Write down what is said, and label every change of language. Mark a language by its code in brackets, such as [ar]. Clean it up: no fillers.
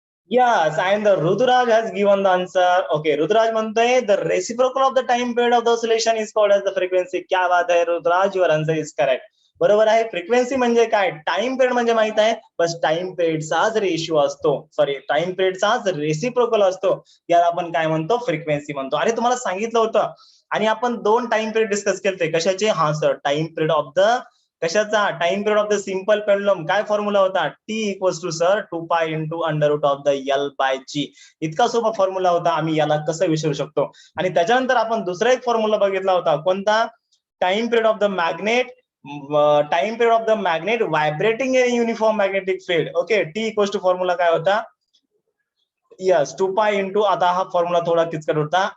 [en] Yes, and the Ruturaj has given the answer. Okay, Ruturaj म्हणतोय the reciprocal of the time period of the oscillation is called as the frequency. [hi] क्या बात है [mr] Rudras, [en] your answer is correct. [mr] बरोबर आहे. Frequency म्हणजे काय? Time period म्हणजे माहित आहे, बस टाइम पिरियडचाच रेशिओ असतो, सॉरी टाइम पिरियडचाच रेसिप्रोकल असतो, याला आपण काय म्हणतो? फ्रिक्वेन्सी म्हणतो. अरे तुम्हाला सांगितलं होतं. आणि आपण 2 टाइम पिरियड डिस्कस केले. कशाचे? हा sir, time period of the कशाचा? [en] Time period of the simple pendulum. [mr] काय फॉर्म्युला होता? [en] T equals to sir 2π into under root of the L by g. [mr] इतका सोपा फॉर्म्युला होता. आम्ही याला कसं विसरू शकतो? आणि त्याच्यानंतर आपण दुसरा एक फॉर्म्युला बघितला होता. कोणता? [en] Time period of the magnet. Time period of the magnet vibrating in uniform magnetic field. [mr] Okay, T equals to formula काय होता? यस, 2π इंटू, आता हा फॉर्म्युला थोडा किचकट होता.